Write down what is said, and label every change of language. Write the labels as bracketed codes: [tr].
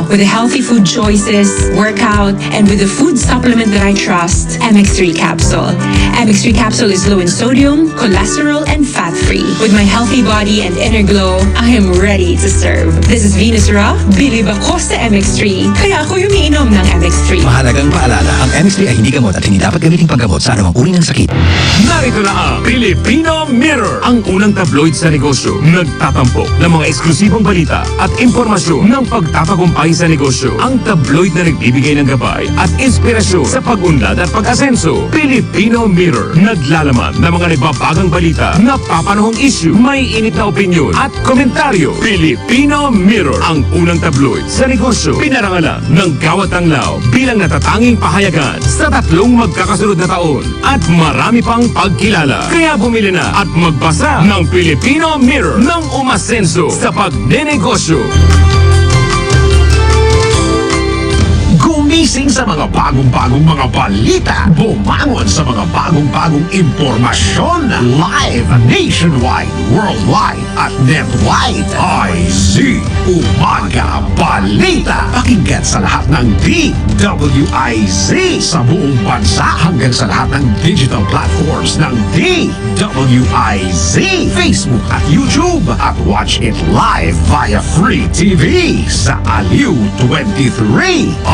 [en] With the healthy food choices, workout, and with the food supplement that I trust, MX3 Capsule. MX3 Capsule is low in sodium, cholesterol, and fat-free. With my healthy body and inner glow, I am ready to serve. This is Venus Ra. [tl] Bilib ako sa MX3. Kaya ako umiinom ng MX3. Mahalagang paalala, ang MX3 ay hindi gamot at hindi dapat gamitin panggamot sa anumang uri ng sakit. Narito na ang Filipino Mirror, ang unang tabloid sa negosyo. Nagtatampok ng mga eksklusibong balita at impormasyon ng pagtatagumpay sa negosyo. Ang tabloid na nagbibigay ng gabay at inspirasyon sa pag-unlad at pag-asenso. Filipino Mirror, naglalaman ng mga nagbabagang balita, napapanahong issue, may init na opinyon at komentaryo. Filipino Mirror, ang unang tabloid sa negosyo. Pinarangalan ng Gawat ang Lao bilang natatanging pahayagan sa 3 magkakasunod na taon at marami pang pagkilala. Kaya bumili na at magbasa ng Filipino Mirror ng umasenso sa pagnenegosyo. Gumising sa mga bagong-bagong mga balita. Bumangon sa mga bagong-bagong impormasyon. [en] Live nationwide, worldwide, at netwide. [tl] IZ Umaga Balita. Pakinggan sa lahat ng DWIZ sa buong bansa hanggang sa lahat ng digital platforms ng DWIZ. [en] Facebook at YouTube. At watch it live via Free TV sa Aliw 23.